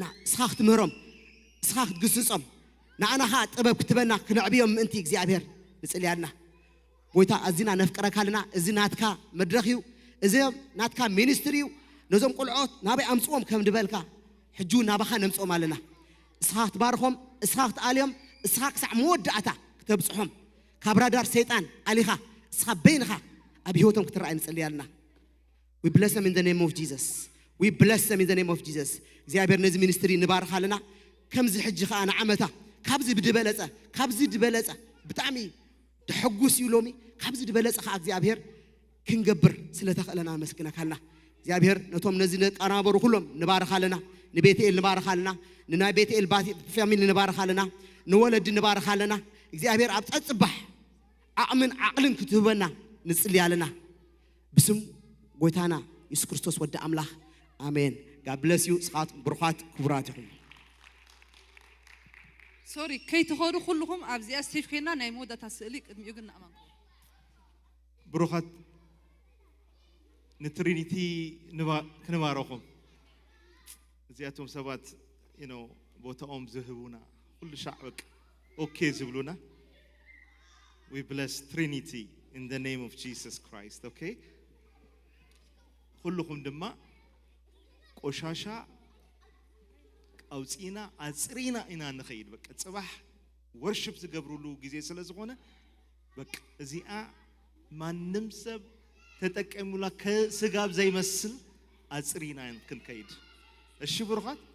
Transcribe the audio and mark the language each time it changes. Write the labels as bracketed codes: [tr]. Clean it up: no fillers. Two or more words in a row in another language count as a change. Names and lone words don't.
[ti] እስኻ ክትምህሮም እስኻ ክትግስጾም ንኣናኻ ጥበብ ክትበና ክንዕብዮም ምእንቲ እግዚአብሔር ንጽልይ ኣለና ጎይታ ኣዚና ነፍቅረካልና እዚ ናትካ መድረኽ እዩ እዚ ናትካ ሚኒስትሪ እዩ ነዞም ቁልዖት ናበይ ኣምጽኦም ከም ድበልካ ሕጁ ናባኻ ነምጽኦም ኣለና እስኻ ክትባርኾም እስኻ ክትኣልዮም እስኻ ክሳዕ መወዳእታ ክትብጽሖም ካብ ራዳር ሰይጣን ኣሊኻ እስኻ በይንኻ ኣብ ህይወቶም ክትረኣይ ንጽልይ ኣለና [en] we bless them in the name of Jesus we bless them in the name of Jesus [ti] እግዚአብሔር ነዚ ሚኒስትሪ ንባርኽ ኣለና ከምዚ ሕጂ ከዓ ንዓመታ ካብዚ ድበለጸ ብጣዕሚ ድሕጉስ እዩ ሎሚ ካብዚ ድበለጸ ከዓ እግዚአብሔር ክንገብር ስለተኽእለና መስግነካ ኣለና እግዚአብሔር ነቶም ነዚ ቀናበሩ ኩሎም ንባርኽ ኣለና ንቤትኤል ንባርኽ ኣለና ንናይ ቤትኤል ፋሚሊ ንባርኽ ኣለና ንወለዲ ንባርኽ ኣለና እግዚአብሔር ኣብ ፀጽባሕ ዓቕምን ዓቕልን ክትህበና ንጽልይ ኣለና ብስም ጎይታና ኢየሱስ ክርስቶስ ወዲ ኣምላኽ ኣሜን [en] God bless you [ti] ስኻት ብሩኻት ክቡራት ይኹኑ ሶሪ ከይትኸዱ ኩልኩም ኣብዚኣ ስቴጅ ኮይና ናይ መወዳእታ ስእሊ ቅድሚኡ ግን ንኣማን ብሩኻት ንትሪኒቲ ክንባረኹም እዚኣቶም ሰባት ቦታኦም ዝህቡና ኩሉ ሻዕበቅ ኦኬ ዝብሉና [en] we bless Trinity in the name of Jesus Christ okay [ti] ኩልኩም ድማ ቆሻሻ ኣውፂና ኣጽሪና ኢና ንኸይድ በቃ ጽባሕ ወርሺፕ ዝገብሩሉ ጊዜ ስለ ዝኾነ በቃ እዚኣ ማንም ሰብ ተጠቀሙላ ከስጋብ ዘይመስል ኣጽሪና ክንከይድ እሺ ብሩኻት